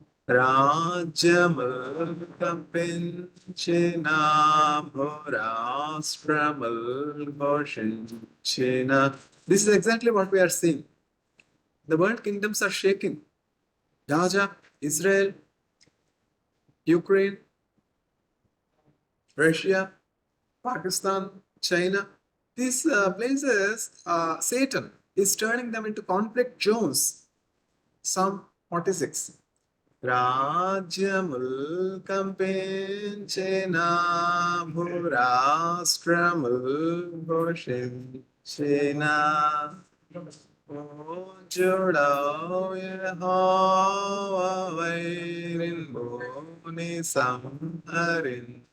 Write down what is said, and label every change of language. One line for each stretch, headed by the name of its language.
Telugu: రాజ్యముల్ కంపించిన భూరాష్ట్రముల్ ఘోషించిన.
English: This is exactly what we are seeing. The world kingdoms are shaking. Gaza, Israel, Ukraine, Russia, Pakistan, China, These places, Satan is turning them into conflict zones. Psalm 46.
Telugu: రాజ్యముల్ కంపించిన భూరాష్ట్రముల్ ఘోషించిన పూజ్యుడవు Jehovah వైరిన్ భూని సంహరించును.